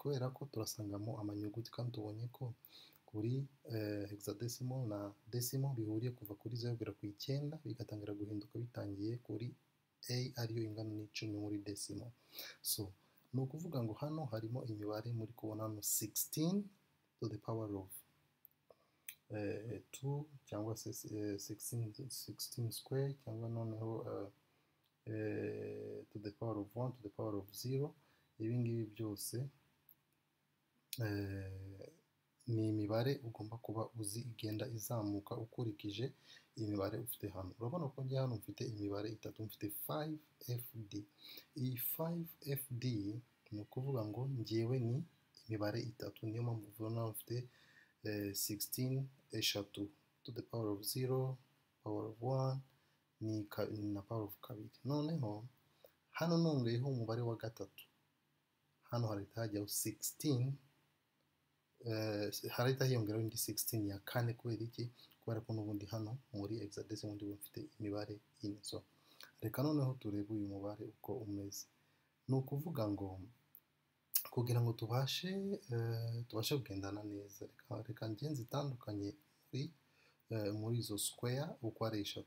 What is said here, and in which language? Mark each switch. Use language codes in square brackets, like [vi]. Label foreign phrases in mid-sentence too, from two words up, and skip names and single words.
[rw] Kubera ko turasangamo amanyuguti, kandi tubonye ko kuri hexadecimal na decimal bihuriye kuva kuri 0 kugera ku 9, bigatangira guhinduka bitangiye kuri A ariyo ingana n'10 muri decimal. So ni ukuvuga ngo hano harimo imibare muri kubona hano 16 [en] to the power of 2 [rw] cyangwa se 16 square, cyangwa noneho [en] to the power of 1 to the power of 0. [rw] Ibi ngibi byose ni imibare ugomba kuba uzi igenda izamuka ukurikije imibare ufite hano. Urabona ko njye hano mfite imibare 3, mfite 5FD. Iyi 5FD ni ukuvuga ngo njyewe ni imibare 3, niyo mpamvu ubona mfite 16 eshatu [en] to the power of 0, power of 1 [rw] na [en] power of 2. [rw] Noneho hano nongeyeho umubare wa 3, hano harahita hajyaho 16, harahita hiyongeraho indi 16 ya 4. Kubera iki? Kubera ko n'ubundi hano muri hexadecimal ndi mfite imibare 4. So reka noneho turebe uyu mubare uko umeze. Ni ukuvuga ngo kugira ngo tubashe kugendana neza, reka ngenzi itandukanye muri izo square uko ari eshatu.